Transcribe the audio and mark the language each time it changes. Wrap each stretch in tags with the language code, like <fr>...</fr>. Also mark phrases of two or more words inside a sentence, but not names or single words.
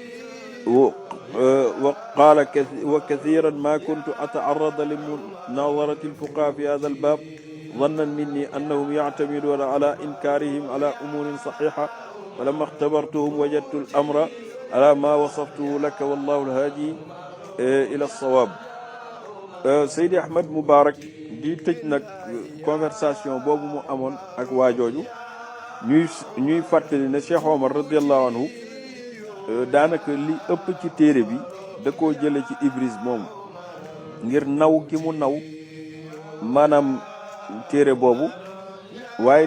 <ar>وقال وكثيرا ما كنت أتعرض لمناظرة الفقهاء في هذا الباب ظنا مني أنهم يعتمدون على إنكارهم على أمور صحيحة فلما اختبرتهم وجدت الأمر على ما وصفته لك والله الهادي إلى الصواب.</ar> <wo>Seydi Ahmed Moubarak di tëj nag conversation boobu mu amoon ak waa jooju ñuy fàttali ne Cheikh Omar</wo> <ar>رضي الله عنه</ar> <wo>daanaka li ëpp ci téere bi da koo jële ci Ibris moom ngir naw gi mu naw maanaam téere boobu waaye</wo>